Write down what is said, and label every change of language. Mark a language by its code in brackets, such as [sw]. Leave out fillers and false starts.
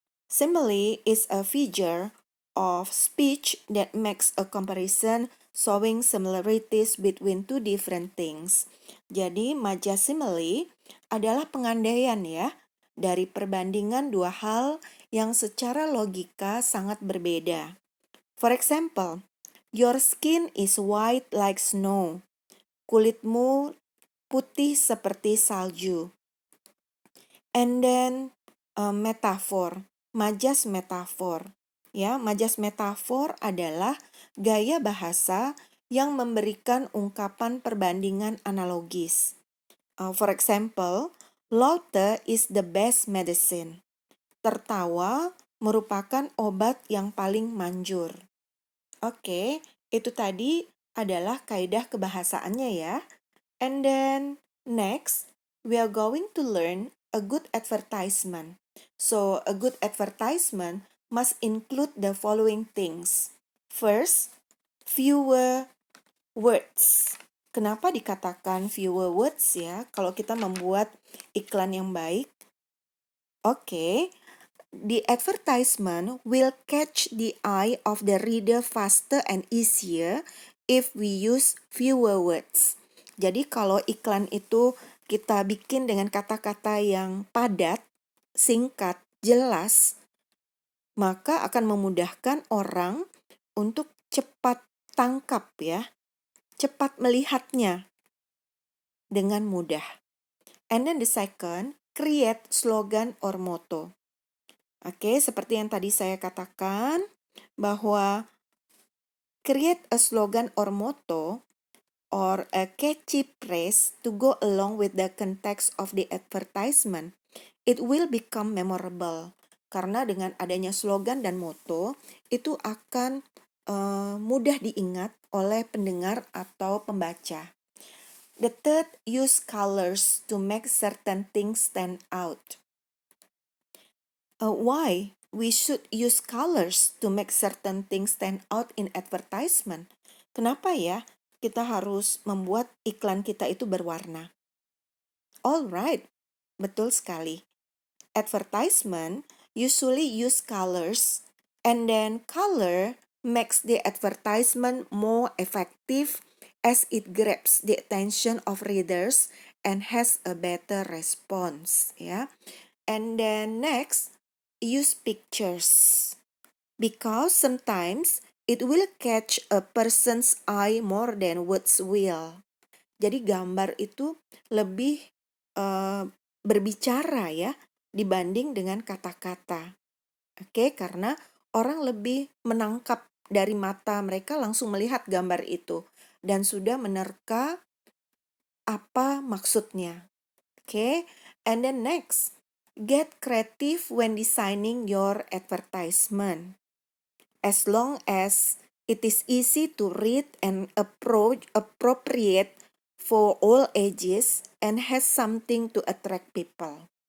[en] Simile is a feature of speech that makes a comparison showing similarities between two different things. [id] Jadi, majas simile adalah pengandaian ya dari perbandingan dua hal yang secara logika sangat berbeda. [en] For example, your skin is white like snow. [id] Kulitmu putih seperti salju. [en] And then metafor, [id] majas metafor. Ya, majas metafor adalah gaya bahasa yang memberikan ungkapan perbandingan analogis. [en] For example, laughter is the best medicine. [id] Tertawa merupakan obat yang paling manjur. Oke, itu tadi adalah kaidah kebahasaannya ya. [en] And then next, we are going to learn a good advertisement. So, a good advertisement must include the following things. First, fewer words. [id] Kenapa dikatakan [en] fewer words [id] ya? Kalau kita membuat iklan yang baik. [en] Oke, the advertisement will catch the eye of the reader faster and easier if we use fewer words. [id] Jadi kalau iklan itu kita bikin dengan kata-kata yang padat, singkat, jelas, maka akan memudahkan orang untuk cepat tangkap ya, cepat melihatnya dengan mudah. [en] And then the second, create slogan or motto. Oke, [id] seperti yang tadi saya katakan bahwa [en] create a slogan or motto or a catchy phrase to go along with the context of the advertisement. It will become memorable. [id] Karena dengan adanya slogan dan motto, itu akan mudah diingat oleh pendengar atau pembaca. [en] The third, use colors to make certain things stand out. Why we should use colors to make certain things stand out in advertisement? [id] Kenapa ya kita harus membuat iklan kita itu berwarna? Alright, betul sekali. [en] Advertisement usually use colors, and then color makes the advertisement more effective as it grabs the attention of readers and has a better response, ya. And then next, use pictures because sometimes it will catch a person's eye more than words will. [id] Jadi gambar itu lebih berbicara ya dibanding dengan kata-kata. Oke, karena orang lebih menangkap dari mata mereka langsung melihat gambar itu dan sudah menerka apa maksudnya. [en] Oke, and then next, get creative when designing your advertisement. As long as it is easy to read and appropriate for all ages and has something to attract people.